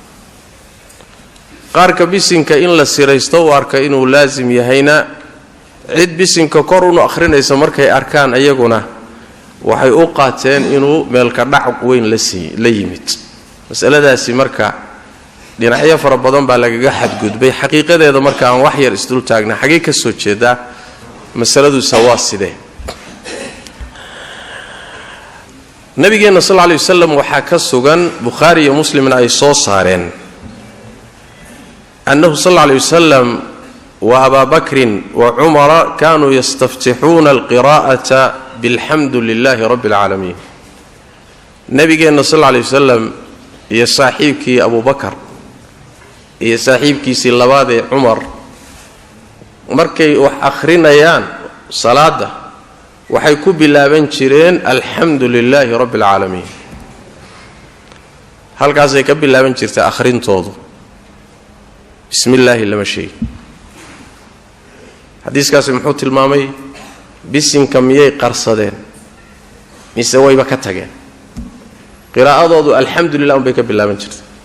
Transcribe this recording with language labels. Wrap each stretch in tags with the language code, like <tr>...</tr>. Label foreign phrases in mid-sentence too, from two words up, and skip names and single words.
<so>qaarka bisinka in la siraysto u arka inuu laazim yahayna cid bisinka kor u akhrinaysa markay arkaan ayaguna waxay u qaateen inuu meelka dhac weyn la yimid mas'aladaasi marka dhinacyo fara badan baa lagaga xadgudbay xaqiiqadeeda marka aan wax yar isdul taagna xagee ka soo jeedaa masaladu waa sidee nabigeena</so> <ar>صلى الله عليه وسلم</ar> <so>waxa ka sugan Bukhari iyo Muslimna ay soo saareen</so> <ar>أنه صلى الله عليه وسلم وأبا بكر وعمر كانوا يستفتحون القراءة بالحمد لله رب العالمين</ar> <so>nabigeena</so> <ar>صلى الله عليه وسلم</ar> <so>iyo saaxiibkii Abu Bakr iyo saaxiibkiisii labaad Umar markay wax akhrinayaan salaada waxay ku bilaaban jireen</so> <ar>الحمد لله رب العالمين</ar> <so>halkaas ay ka bilaaban jirtay akhrintoodu bismillaahi lama shay hadiiskaas muxuu tilmaamay bisinka miyay qarsadeen mise wayba ka tageen qiraa'adoodu alxamdulillah bay ka bilaaban jirtay</so>